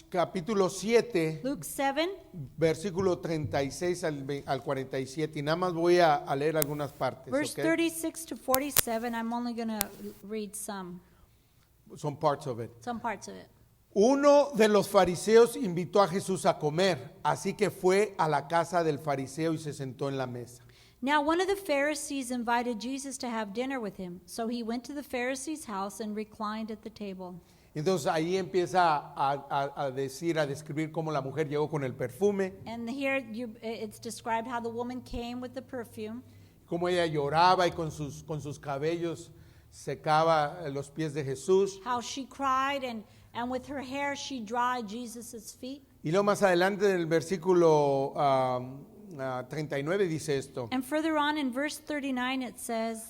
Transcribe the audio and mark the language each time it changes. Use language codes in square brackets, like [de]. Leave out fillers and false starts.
[es] capítulo 7, [en] Luke 7, [es] versículo 36 al 47, y nada más voy a leer algunas partes. [en] verse [es] ¿Ok? [en] 36 to 47. I'm only going to read some Parts of it. parts of it. [es] Uno de los fariseos invitó a Jesús a comer, así que fue a la casa del fariseo y se sentó en la mesa. [en] Now one of the Pharisees invited Jesus to have dinner with him. So he went to the Pharisee's house and reclined at the table. [es] Entonces ahí empieza a describir cómo la mujer llegó con el perfume, [en] And here it's described how the woman came with the perfume, [es] cómo ella lloraba y con sus cabellos secaba los pies de Jesús. [en] how she cried, and with her hair she dried Jesus' feet. [es] Y luego más adelante en el versículo 39 dice esto. [en] And further on in verse 39 it says,